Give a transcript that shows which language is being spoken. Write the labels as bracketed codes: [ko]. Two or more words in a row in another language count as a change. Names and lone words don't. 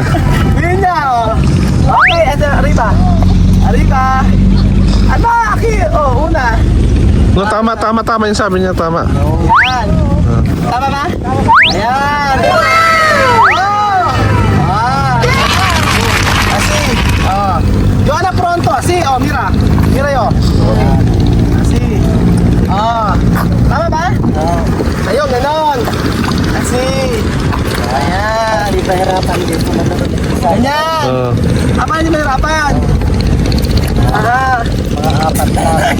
[tl] Linya, Okay, ito, arriba. Ano, aki? Una. No, tama yung sabi niya, tama. Ayan. Tama ba? Ayan. [es] Asi. Joanna pronto, asi. Mira. Mira yo. [tl] Asi. Tama ba? Ayun, ganon. Asi. Ayan. Di pa hirapan dito. Ganyan. Apa hindi mahirapan? Mga apat na.